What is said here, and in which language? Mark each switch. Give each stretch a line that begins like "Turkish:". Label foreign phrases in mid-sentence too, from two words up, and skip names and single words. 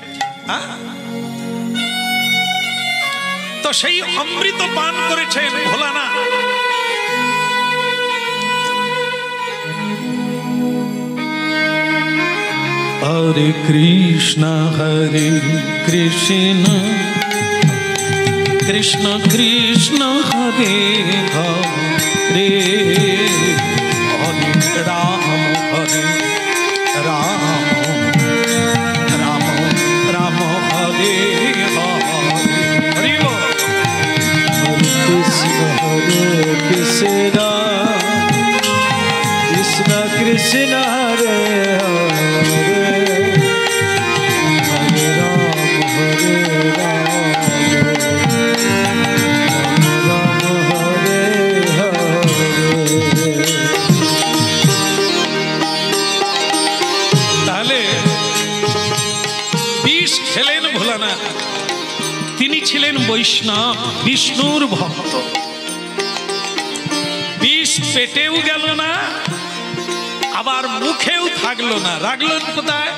Bangla: তো সেই অমৃত পান করেছেন ভোলানাথ।
Sanskrit: হরে কৃষ্ণ কৃষ্ণ কৃষ্ণ হরে হরে, হরে রাম রাম রাম রাম হরে হরে। হরে কৃষ্ণ কৃষ্ণ হরে হরে হরে রাম হরে রাম হরে হরে।
Bangla: তাহলে বিষ খেলেন ভোলানাথ, তিনি ছিলেন বৈষ্ণব, বিষ্ণুর ভক্ত। বিষ পেটেও গেল না, আবার মুখেও থাকলো না, রাখলেন কোথায়?